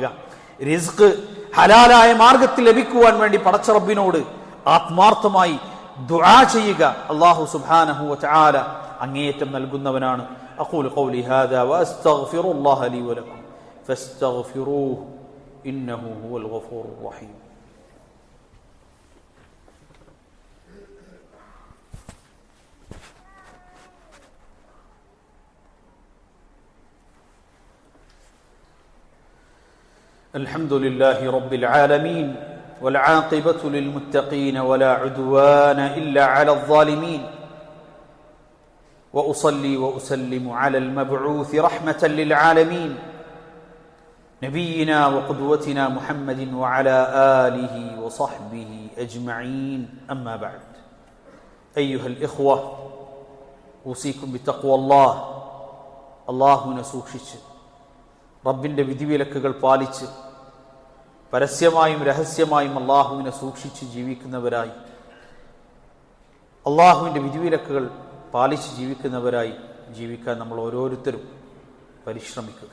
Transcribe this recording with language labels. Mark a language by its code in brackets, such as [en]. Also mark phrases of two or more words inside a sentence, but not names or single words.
[ml] റിസ്ക് ഹലാലായ മാർഗത്തിൽ ലഭിക്കുവാൻ വേണ്ടി പടച്ച റബ്ബിനോട് ആത്മാർത്ഥമായി ദുആ ചെയ്യുക. അല്ലാഹു [ar] سبحانه وتعالى [ml] അങ്ങേയറ്റം നൽകുന്നവനാണ്. [ar] أقول قولي هذا وأستغفر الله لي ولكم فاستغفروه إنه هو الغفور الرحيم. الحمد لله رب العالمين والعاقبة للمتقين ولا عدوان إلا على الظالمين وأصلي وأسلم على المبعوث رحمة للعالمين نبينا وقدوتنا محمد وعلى آله وصحبه أجمعين. أما بعد أيها الإخوة أوصيكم بتقوى الله. الله نسوخش [ml] റബ്ബിന്റെ വിധിവിലക്കുകൾ പാലിച്ച് പരസ്യമായും രഹസ്യമായും അള്ളാഹുവിനെ സൂക്ഷിച്ച് ജീവിക്കുന്നവരായി, അള്ളാഹുവിന്റെ വിധിവിലക്കുകൾ പാലിച്ച് ജീവിക്കുന്നവരായി ജീവിക്കാൻ നമ്മൾ ഓരോരുത്തരും പരിശ്രമിക്കുക.